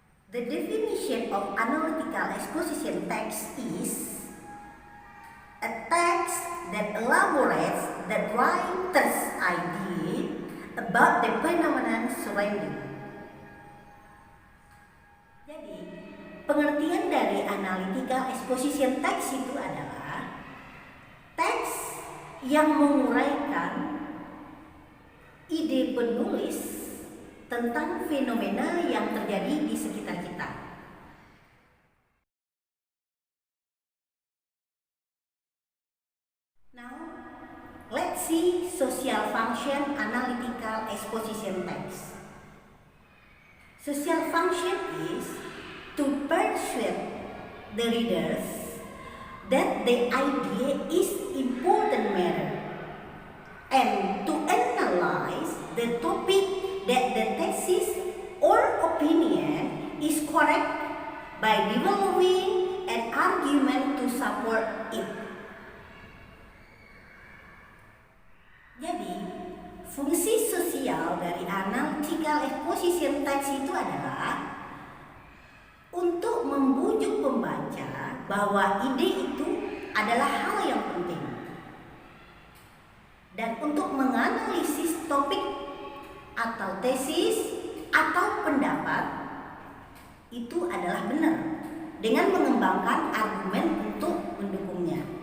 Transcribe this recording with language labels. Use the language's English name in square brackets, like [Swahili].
[English] The definition of analytical exposition text is a text that elaborates the writer's idea about the phenomenon surrounding. [Indonesian] Jadi, pengertian dari analytical exposition text itu adalah teks yang menguraikan ide penulis tentang fenomena yang terjadi di sekitar kita. [English] Now, let's see social function analytical exposition text. Social function is to persuade the readers that the idea is important matter and to analyze the topic that the thesis or opinion is correct by developing an argument to support it. [Indonesian] Jadi, fungsi sosial dari analytical exposition text itu adalah untuk membujuk pembaca bahwa ide itu adalah hal yang penting dan untuk menganalisis topik atau tesis atau pendapat itu adalah benar dengan mengembangkan argumen untuk mendukungnya.